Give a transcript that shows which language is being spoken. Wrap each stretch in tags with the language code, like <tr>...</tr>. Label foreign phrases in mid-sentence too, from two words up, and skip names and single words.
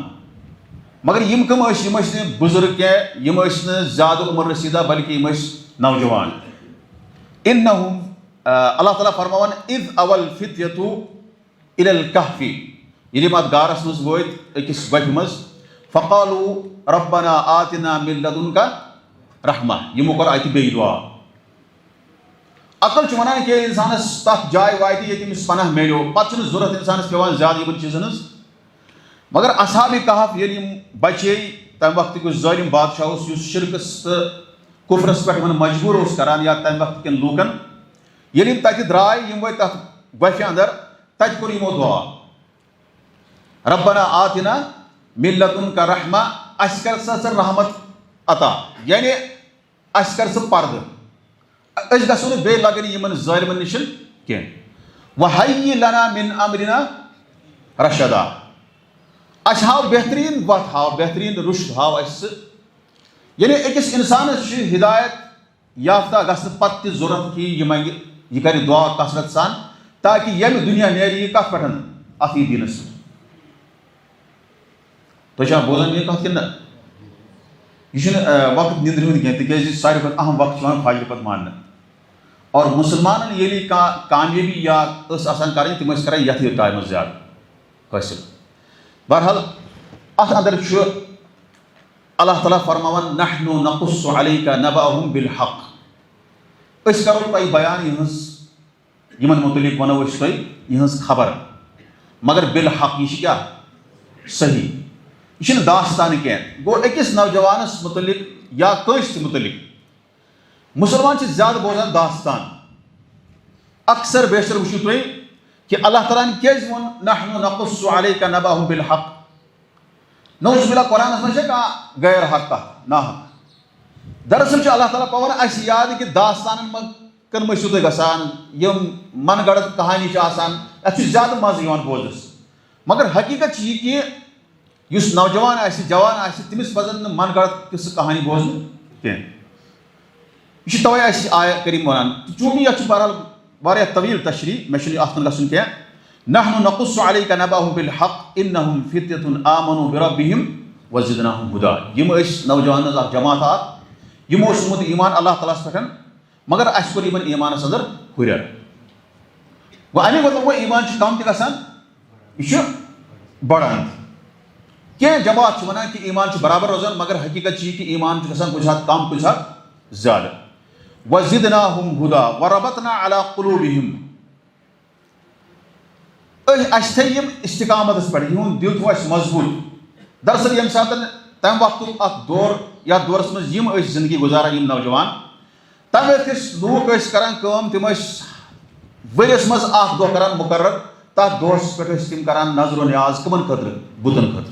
<ks>مگر یِم کٕم ٲسۍ یِم ٲسۍ نہٕ بُزرگ کینٛہہ یِم ٲسۍ نہٕ زیادٕ عمر رسیٖدہ بلکہِ یِم ٲسۍ نوجوان.</ks> <ar>اِنہُم</ar> <ks>اللہ تعالیٰ فرماوان</ks> <ar>اِذ اوَ الفتیۃ اِلى الکہفِ.</ar> <ks>ییٚلہِ یِم اتھ غارس منٛز وٲتۍ أکِس گۄپھِ منٛز</ks> <ar>فقالوا ربنا آتنا من لدنک رحمہ.</ar> <ks>یِمو کوٚر اتہِ بیٚیہِ دُعا. عقل چھُ وَنان کہِ اِنسانس تتھ جایہِ واتہِ ییٚتہِ أمِس پناہ میلیو پتہٕ چھُنہٕ ضوٚرتھ اِنسانس پیٚوان زیادٕ یِمن چیٖزن ہٕنٛز. مگر اصحابِ کہف ییٚلہِ یِم بچے تمہِ وقتُک یُس ظٲلِم بادشاہ اوس یُس شرکس تہٕ کُفرس پٮ۪ٹھ یِمن مجبوٗر اوس کران یا تمہِ وقتہٕ کٮ۪ن لوٗکن ییٚلہِ یِم تتہِ درٛاے یِم وٲتۍ تتھ گۄپھِ اندر تتہِ کوٚر یِمو دُعا</ks> <ar>ربنا آتنا من لدنک رحمہ.</ar> <ks>اَسہِ کر سا ژٕ رحمت عطا یعنی اَسہِ کر ژٕ پردٕ أسۍ گژھو نہٕ بیٚیہِ لگٕنۍ یِمن ظٲلمن نِش کینٛہہ.</ks> <ar>وحیہِ لنا من امرنا رشدا.</ar> <ks>اَسہِ ہاو بہتریٖن وتھ ہاو بہتریٖن رُشد ہاو اَسہِ سُہ. یعنی أکِس اِنسانس چھُ ہدایت یافتہ گژھنہٕ پتہٕ تہِ ضوٚرتھ کہِ یہِ منگہِ یہِ کرِ دُعا کثرت سان تاکہِ ییٚمہِ دُنیا نیرِ یہِ کتھ پٮ۪ٹھ اتھ یی دیٖنس. تُہۍ چھا بوزان یہِ کتھ کِنہٕ نہ؟ یہِ چھُنہٕ وقت نِندرِ ہُنٛد کینٛہہ تِکیازِ ساروی کھۄتہٕ اہم وقت چھُ یِوان فجرٕ پتہٕ ماننہٕ. اور مُسلمانن ییٚلہِ کانٛہہ کامیٲبی یا ٲس آسان کرٕنۍ تِم ٲسۍ کران یتھ ٹایمس زیادٕ حٲصِل. بہرحال اتھ اندر چھُ اللہ تعالیٰ فرماوان</ks> <ar>نحن نقص علیک نبأہم بالحق.</ar> <ks>أسۍ کرو تۄہہِ بیان یِہٕنٛز یِمن متعلق ونو أسۍ تۄہہِ یِہٕنٛز خبر مگر بالحق. یہِ چھِ کیٛاہ صحیح یہِ چھُنہٕ داستانہٕ کینٛہہ. گوٚو أکِس نوجوانس متعلق یا کٲنٛسہِ تہِ متعلق مُسلمان چھِ زیادٕ بوزان داستان. اکثر بیشتر وٕچھِو تُہۍ کہِ اللہ تعالیٰ ہن کیازِ ووٚن</ks> <ar>نحن نقص علیک نبأہم بالحق. نعوذ باللہ</ar> <ks>قرآنس منٛز چھا کانٛہہ غیر حق کتھ نا حق. دراصل چھُ اللہ تعالیٰ پاوان اَسہِ یاد کہِ داستانن منٛز کٔن مہ ٲسِو تُہۍ گژھان یِم من گڑت کہانی چھِ آسان اَتھ چھُ زیادٕ مزٕ یِوان بوزنس. مگر حقیٖقت چھِ یہِ کہِ یُس نوجوان آسہِ جوان آسہِ تٔمِس پزن نہٕ من گڑت قصہٕ کہانی بوزنہِ کینٛہہ. یہِ چھُ توے اَسہِ آیت کریٖم ونان. چوٗنٛکہِ یتھ چھُ بہرحال واریاہ طویٖل تشریح مےٚ چھُنہٕ اتھ کُن گژھُن کینٛہہ.</ks> <ar>نحن نقص علیک نبأہم بالحق انہم فتیۃ آمنوا بربہم وزدناہم ہدیٰ.</ar> <ks>یِم ٲسۍ نوجوانن ہٕنٛز اکھ جماعت اکھ یِمو اوس اوٚنمُت ایٖمان اللہ تعالیٰ ہس پٮ۪ٹھ مگر اَسہِ کوٚر یِمن ایٖمانس اندر ہُریر. گوٚو امیُک مطلب گوٚو ایٖمان چھُ کم تہِ گژھان یہِ چھُ بڑان. کینٛہہ جماعت چھِ وَنان کہ ایمان چھُ برابر روزان مگر حقیٖقت چھِ یہِ کہ ایمان چھُ گژھان کُنہِ ساتہٕ کم کُنہِ ساتہٕ زیادٕ.</ks> <ar>وَزِدناهُم هُدى وَرَبَطْنَا عَلَى قُلُوبِهِمْ</ar> <ks>اَسہِ تھٲے یِم استقامتَس پٮ۪ٹھ یِہُنٛد دِل تھوٚو اَسہِ مضبوٗط. دراصل ییٚمہِ ساتہٕ تَمہِ وقتُک اکھ دور یَتھ دورَس منٛز یِم ٲسۍ زندگی گُزاران یِم نوجوان تَمہِ وقتہٕ ٲسۍ لوٗکھ ٲسۍ کران کٲم تِم ٲسۍ ؤریَس منٛز اکھ دۄہ کران مُقرر تَتھ دۄہَس پٮ۪ٹھ ٲسۍ تِم کران نظر و نیاز کٕمن خٲطرٕ بُتن خٲطرٕ.</ks>